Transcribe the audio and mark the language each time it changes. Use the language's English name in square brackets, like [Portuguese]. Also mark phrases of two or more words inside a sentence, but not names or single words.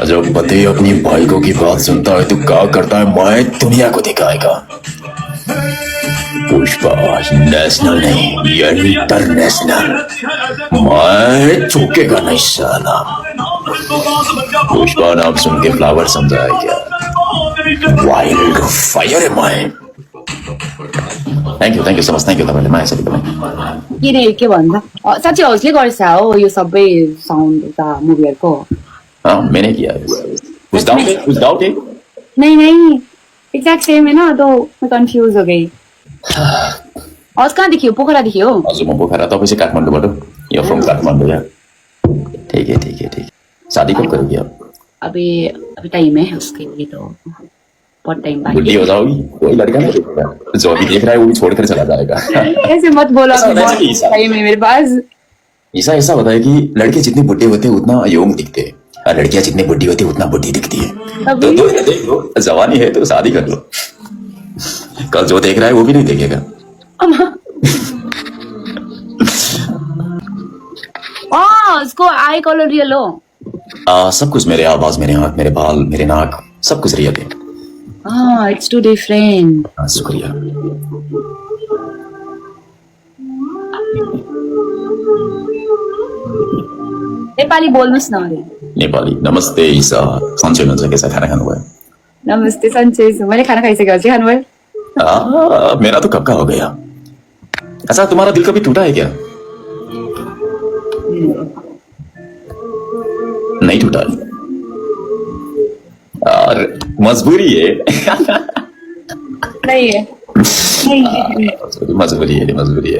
[Hindi] जब पति अपनी बाइको की बात सुनता है तो क्या करता है, मैं दुनिया को दिखाएगा। पुष्पा नेशनल नहीं, इंटरनेशनल। मैं चूकेगा नहीं साला। पुष्पा नाम सुन के फ्लावर समझाया क्या, वाइल्ड फायर है मैं। [English] thank you so much, thank you [Nepali] तपाईँले माया सबै। के रे के भन्छ साँच्चै हाउसले गर्छ हो यो सबै साउन्ड उता मुभीहरूको? [Hindi] मैंने किया है। कुछ डाउट है? नहीं एग्जैक्ट सेम है ना, तो मैं कंफ्यूज हो गई। [Nepali] हाउस कहाँ देखियो? पोखरा देखियो? हजुर म पोखरा, तपाईँ चाहिँ काठमाडौँबाट? [English] yo from Kathmandu ya? [Hindi] ठीक है। शादी कब करोगी आप? अभी टाइम है उसके लिए, तो बहुत टाइम बाकी। बुढ़ी हो जाओगी, कोई लड़का नहीं देखेगा, जो अभी देख रहा है वो भी छोड़कर चला जाएगा। ऐसे मत बोलो, टाइम है मेरे पास। ऐसा होता है कि लड़के जितने बुढ़े होते हैं उतना यंग दिखते हैं, और लड़कियां जितनी बुढ़ी होती है उतना बुढ़ी दिखती है। तो देख लो, जवानी है तो शादी कर लो। कल जो देख रहा है वो भी नहीं देखेगा। उसको [English] eye color [Hindi] रियल हो? सब कुछ, मेरे आवाज, मेरे हाथ, मेरे बाल, मेरे नाक, सब कुछ रियल है। [English] It's too different. [Hindi] शुक्रिया। [Nepali] नेपाली बोल्नुहोस् न। नेपाली। नमस्ते ईसा, सन्चै हुनुहुन्छ? कैसा खाना खानुभयो? नमस्ते, सन्चै छु। मैले खाना खाइसकेँ, अझै खानुभयो? [Hindi] मेरा तो कब का हो गया। अच्छा, तुम्हारा दिल कभी टूटा है क्या? नहीं टूटा और मजबूरी है। नहीं है। मजबूरी है।